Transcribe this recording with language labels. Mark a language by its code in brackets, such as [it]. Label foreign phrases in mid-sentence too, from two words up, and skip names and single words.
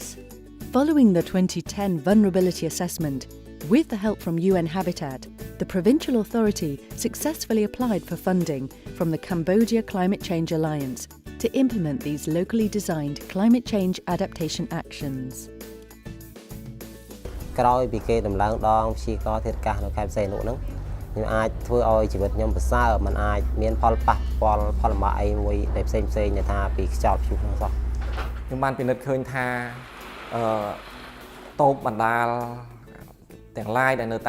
[en] Following the 2010 vulnerability assessment, with the help from UN Habitat, the provincial authority successfully applied for funding from the Cambodia Climate Change Alliance to implement these locally designed climate change adaptation actions. [km] ក្រោយពីគេដំឡើងដងព្យាករណ៍ធាតុអាកាសនៅខេត្តសីហនុហ្នឹងខ្ញុំអាចធ្វើឲ្យជីវិតខ្ញុំប្រសើរមិនអាចមានផលប៉ះពាល់ផលលំបាកអីមួយដែលផ្សេងៗដែលថាពីខ្យល់ព្យុះហ្នឹងសោះខ្ញុំបានពិនិត្យឃើញថាតូបបណ្ដាលទាំងឡាយដែលនៅ